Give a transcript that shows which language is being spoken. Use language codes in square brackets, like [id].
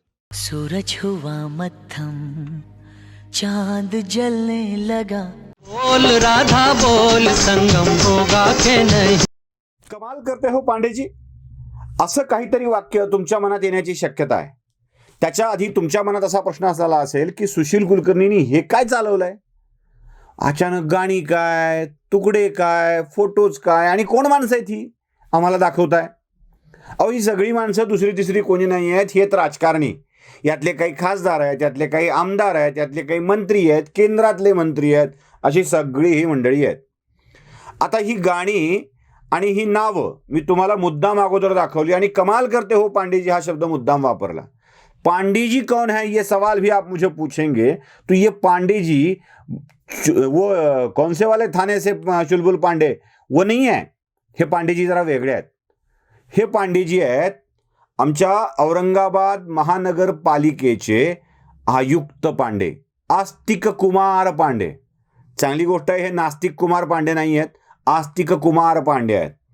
[hi] सूरज हुआ मत्थम, चांद जलने लगा। बोल राधा बोल, संगम होगा के नहीं। कमाल करते हो पांडेजी, [mr] असं काहीतरी वाक्य तुमच्या मनात येण्याची शक्यता आहे. त्याच्या आधी तुमच्या मनात असा प्रश्न असला असेल की सुशील कुलकर्णींनी हे काय चालवलंय, अचानक गाणी काय, तुकडे काय, फोटोज काय, आणि कोण माणसं आहेत ही आम्हाला दाखवताय. अहो, ही सगळी माणसं दुसरी तिसरी कोणी नाही आहेत, हे राजकारणी. यातले काही खासदार आहेत, यातले काही आमदार आहेत, यातले काही मंत्री आहेत, केंद्रातले मंत्री आहेत, अशी सगळी ही मंडळी आहेत. आता ही गाणी आणि ही नावं मी तुम्हाला मुद्दाम अगोदर दाखवली, आणि [hi] कमाल करते हो पांडेजी [mr] हा शब्द मुद्दाम वापरला. [hi] पांडेजी कौन है ये सवाल भी आप मुझे पूछेंगे तो ये पांडेजी वो कौन से वाले थाने से चुलबुल पांडे वो नहीं है. [mr] हे पांडेजी जरा वेगळे आहेत. हे पांडेजी आहेत आमच्या औरंगाबाद महानगरपालिकेचे आयुक्त पांडे, आस्तिक कुमार पांडे. चांगली गोष्ट आहे, हे नास्तिक कुमार पांडे नाही आहेत, आस्तिक कुमार पांडे आहेत.